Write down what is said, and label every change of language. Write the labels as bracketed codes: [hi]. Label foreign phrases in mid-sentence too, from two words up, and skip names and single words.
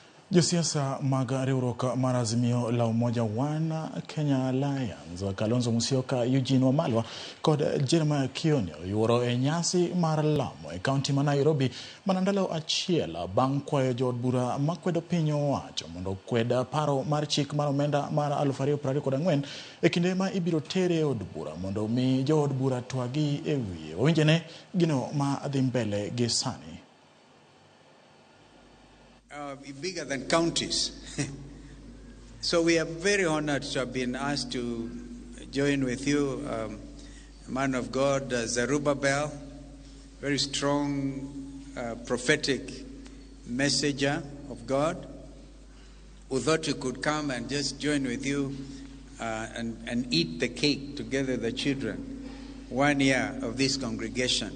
[luo] Josiasa mag riwruok mar Azimo la Umoja One Kenya Alliance Kalonzo Musyoka, Eugene Wamalwa kod Jeremiah Kioni oyuoro e nyasi mar lamo e kaunti ma Nairobi manandalo achiel bang' kwayo jood bura makwedo piny owacho mondo kwed paro mar chik mar omenda mar 2024 e kinde ma ibiro tere od bura mondo mi jood bura twagi e wiye. Owinjene gino ma dhi mbele gi sani. [en] Bigger than counties. So we are very honored to have been asked to join with you, man of God, Zerubbabel, very strong prophetic messenger of God, who thought we could come and just join with you and eat the cake together with the children 1 year of this congregation.